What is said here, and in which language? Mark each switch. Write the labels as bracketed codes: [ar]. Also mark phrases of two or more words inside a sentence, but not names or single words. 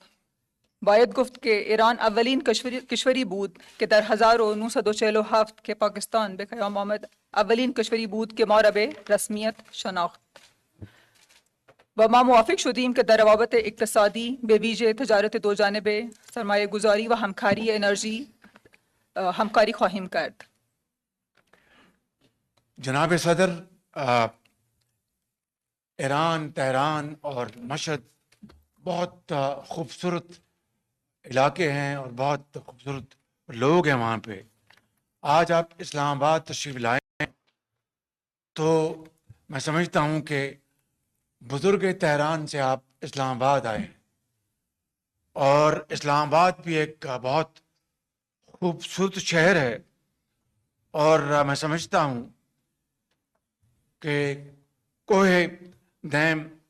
[fa] باید گفت که ایران اولین کشوری بود که در 1947 که پاکستان به قیام آمد اولین کشوری بود که ما را به رسمیت شناخت و ما موافق شدیم که در روابط اقتصادی به ویژه تجارت دو جانبه، سرمایه گذاری و همکاری انرژی همکاری خواهیم کرد۔ [ur] جناب صدر، ایران، تہران اور مشہد بہت خوبصورت علاقے ہیں اور بہت خوبصورت لوگ ہیں وہاں پہ. آج آپ اسلام آباد تشریف لائے ہیں تو میں سمجھتا ہوں کہ بزرگ تہران سے آپ اسلام آباد آئے ہیں، اور اسلام آباد بھی ایک بہت خوبصورت شہر ہے، اور میں سمجھتا ہوں کہ کوہ دیم